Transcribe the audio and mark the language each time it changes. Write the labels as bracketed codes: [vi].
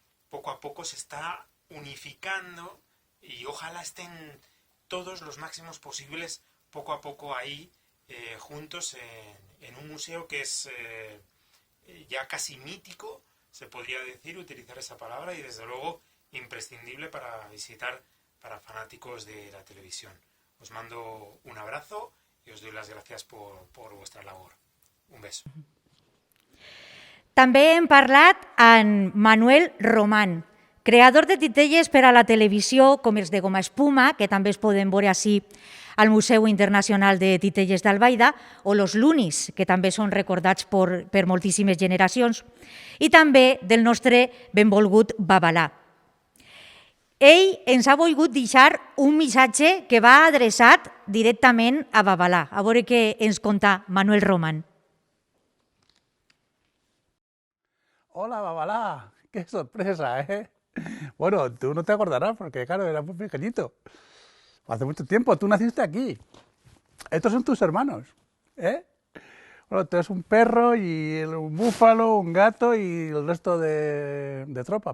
[es] poco a poco se está unificando y ojalá estén todos los máximos posibles poco a poco ahí juntos en un museo que es ya casi mítico, se podría decir, utilizar esa palabra, y desde luego imprescindible para visitar para fanáticos de la televisión. Os mando un abrazo y os doy las gracias por vuestra labor. Un beso. [ca] També hem parlat amb Manuel Román, creador de titelles per a la televisió com els de goma espuma, que també es poden veure així al Museu Internacional de Titelles d'Albaida, o los Lunis, que també són recordats per moltíssimes generacions, i també del nostre benvolgut Babalà. Ell ens ha volgut deixar un missatge que va adreçat directament a Babalà. A veure què ens conta Manuel Román. [es] Hola, Babalá, qué sorpresa, ¿eh? Bueno, tú no te acordarás porque, claro, eras muy pequeñito. Hace mucho tiempo, tú naciste aquí. Estos son tus hermanos, ¿eh? Bueno, tú eres un perro y un búfalo, un gato y el resto de tropa.